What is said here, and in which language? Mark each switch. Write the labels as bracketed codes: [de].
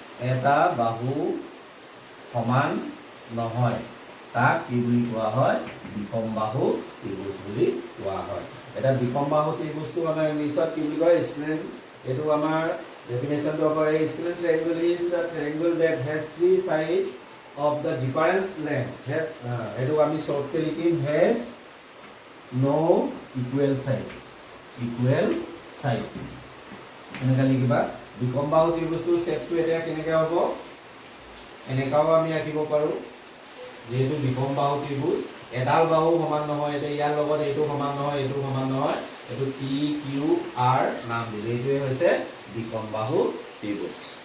[as] এটা বাহু সমান নহয় তাক কি বুলি কোৱা হয়? বিকমবাহু ত্ৰিভুজ বুলি কোৱা হয়। এটা বিকমবাহু ত্ৰিভুজটো আমাৰ ইংলিছত কি বুলি কয়? স্ক্লেইন। এইটো আমাৰ ডেফিনেশ্যনটো হ'ব এই [en] Scalene triangle is the triangle that has three side of the difference length. [as] Has এইটো আমি শৰ্টকে লিখিম [en] Has no equal side. [as] Equal side এনেকৈ লিখিবা। বিকমবাহু ত্ৰিভুজটোৰ শেপটো এতিয়া কেনেকৈ হ'ব? এনেকাও আমি আঁকিব পাৰোঁ। যেহেতু বিকমবাহু ত্ৰিভুজ এডাল বাহু সমান নহয়, এতিয়া ইয়াৰ লগত এইটো সমান নহয়, এইটো সমান নহয়, এইটো পি কিউ আৰ নাম দিলে, এইটোৱে হৈছে বিকমবাহু ত্ৰিভুজ।